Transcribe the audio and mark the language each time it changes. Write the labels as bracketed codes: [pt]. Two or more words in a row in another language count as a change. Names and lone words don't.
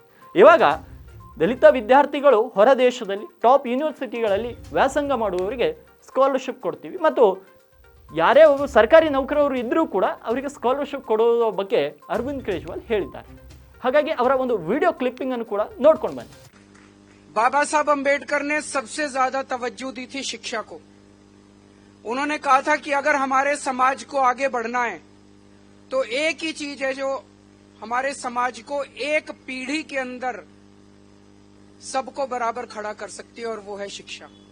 [kn] ಇವಾಗ ದಲಿತ ವಿದ್ಯಾರ್ಥಿಗಳು ಹೊರ ದೇಶದಲ್ಲಿ ಟಾಪ್ ಯೂನಿವರ್ಸಿಟಿಗಳಲ್ಲಿ ವ್ಯಾಸಂಗ ಮಾಡುವವರಿಗೆ ಸ್ಕಾಲರ್ಶಿಪ್ ಕೊಡ್ತೀವಿ ಮತ್ತು ಯಾರೇ ಒಬ್ಬರು ಸರ್ಕಾರಿ ನೌಕರರು ಇದ್ದರೂ ಕೂಡ ಅವರಿಗೆ ಸ್ಕಾಲರ್ಶಿಪ್ ಕೊಡೋ ಬಗ್ಗೆ ಅರವಿಂದ್ ಕೇಜ್ರಿವಾಲ್ ಹೇಳಿದ್ದಾರೆ. ಹಾಗಾಗಿ ಅವರ ಒಂದು [en] video clipping [kn] ಅನ್ನು ಕೂಡ ನೋಡ್ಕೊಂಡು ಬನ್ನಿ. [hi] बाबा साहब अम्बेडकर ने सबसे ज्यादा तवज्जो दी थी शिक्षा को. उन्होंने कहा था कि अगर हमारे समाज को आगे बढ़ना है तो एक ही चीज है जो हमारे समाज को एक पीढ़ी के अंदर सबको बराबर खड़ा कर सकती है और वो है शिक्षा.